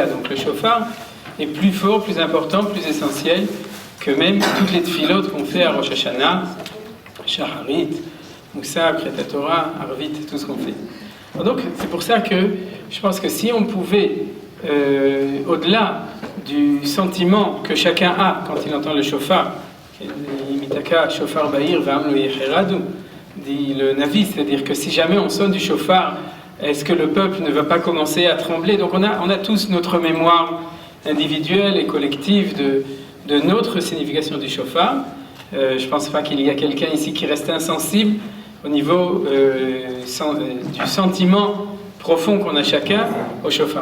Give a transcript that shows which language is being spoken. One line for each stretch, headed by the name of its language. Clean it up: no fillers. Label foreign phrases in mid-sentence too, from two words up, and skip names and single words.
French: Donc le shofar est plus fort, plus important, plus essentiel que même toutes les tefilot qu'on fait à Rosh Hashanah, Shaharit, Moussa,
Hebrew: קריאת התורה,
French: Arvit, tout ce qu'on fait. Donc c'est pour ça que je pense que si on pouvait, au-delà du sentiment que chacun a quand il entend le shofar,
Hebrew: אם יתקע שופר בעיר, ועם לא יחרדו,
French: dit le Navi, c'est-à-dire que si jamais on sonne du shofar, est-ce que le peuple ne va pas commencer à trembler? Donc on a tous notre mémoire individuelle et collective de notre signification du shofar. Je ne pense pas qu'il y a quelqu'un ici qui reste insensible au niveau du sentiment profond qu'on a chacun au shofar.